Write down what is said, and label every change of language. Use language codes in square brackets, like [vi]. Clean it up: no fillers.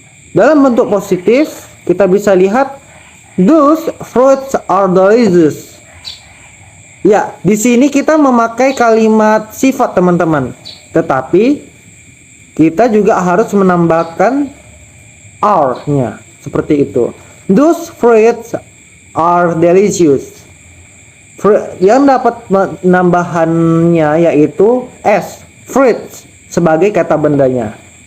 [id] Dalam bentuk positif kita bisa lihat [en] those fruits are delicious. [id] Ya, di sini kita memakai kalimat sifat teman-teman. Tetapi kita juga harus menambahkan are-nya, seperti itu. [en] Those fruits are delicious. [id] Yang dapat penambahannya yaitu s, fruits, sebagai kata bendanya.